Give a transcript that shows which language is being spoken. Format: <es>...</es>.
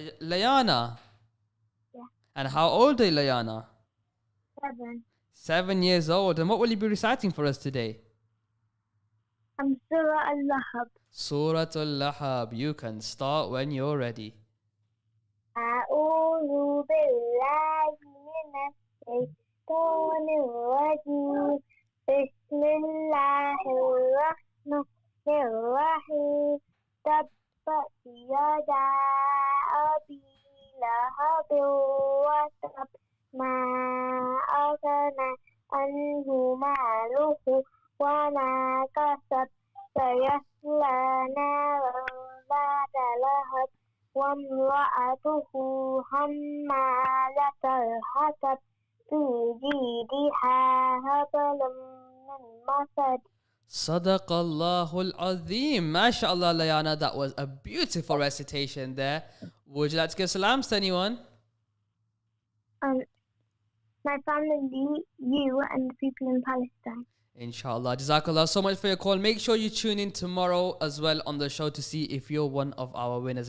<en>Layana. Yeah. And how old are you, Layana? 7. 7 years old. And what will you be reciting for us today? Surah Al-Lahab. Surah Al-Lahab. You can start when you're ready.</en> <ar>أعوذ بالله من الشيطان الرجيم بسم الله الرحمن الرحيم تبت يدا أبي لهب وتب ما أغنى عنه ماله وما كسب سيصلى نارا ذات لهب وامرأته حمالة الحطب في جيدها حبل من مسد.</ar> <en>Sadaqallahul Azim. MashaAllah, Layana, that was a beautiful recitation there. Would you like to give salams to anyone? My family, you, and the people in Palestine. Inshallah. Jazakallah so much for your call. Make sure you tune in tomorrow as well on the show to see if you're one of our winners.</en>